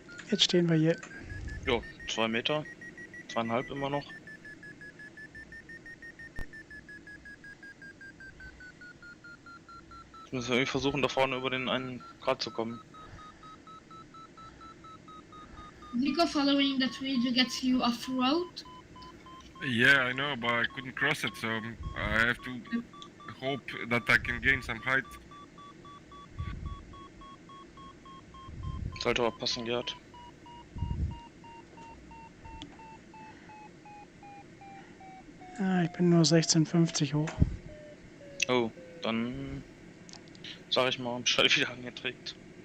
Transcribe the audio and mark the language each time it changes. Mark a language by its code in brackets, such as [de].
[de] Jetzt stehen wir hier. Jo, 2 Meter. 2,5 immer noch. Jetzt müssen wir irgendwie versuchen, da vorne über den einen Grad zu kommen. [en] Nico, following that ridge gets you off-road. Yeah, I know, but I couldn't cross it, so I have to hope that I can gain some height. [de] Sollte aber passen, Gerd. Ah, ich bin nur 16,50 hoch. Oh, dann sag ich mal, Bescheid wieder angeträgt.